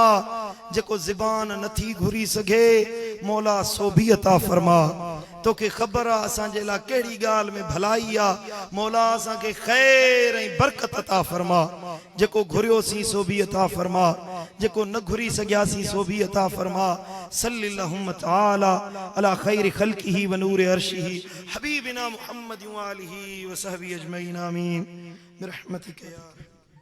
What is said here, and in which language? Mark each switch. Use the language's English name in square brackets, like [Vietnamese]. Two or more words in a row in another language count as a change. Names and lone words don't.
[Sindhi] जेको ज़बान नथी घुरी सघे मौला सो बि अता फरमा तोखे ख़बर आहे असांजे लाइ कहिड़ी ॻाल्हि में भलाई आहे मौला असांखे खैर ऐं बरकत अता फरमा जेको घुरियोसीं सो बि अता फरमा जेको न घुरी सघियासीं सो बि अता फरमा [Arabic] صلى الله تعالى على خير خلقه ونور عرشه حبيبنا محمد وآله وصحبه أجمعين آمين برحمتك يا